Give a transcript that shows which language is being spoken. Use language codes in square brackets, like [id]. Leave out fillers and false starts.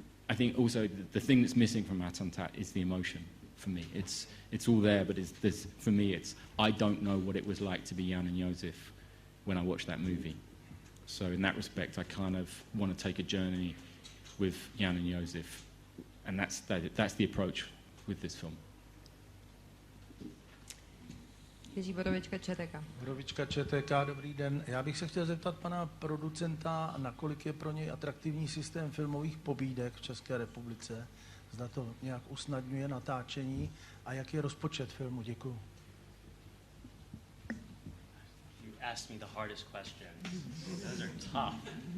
[en] I think also the thing that's missing from Attentat is the emotion. For me, it's all there, but for me, I don't know what it was like to be Jan and Josef when I watched that movie. So in that respect, I kind of want to take a journey with Jan and Josef. And that's the approach with this film. [cs] Jiří Borovička, ČTK. Borovička, ČTK, dobrý den. Já bych se chtěl zeptat pana producenta, nakolik je pro něj atraktivní systém filmových pobídek v České republice. Zda to nějak usnadňuje natáčení a jaký je rozpočet filmu. Děkuju. [en] You asked me the hardest questions. Those are tough.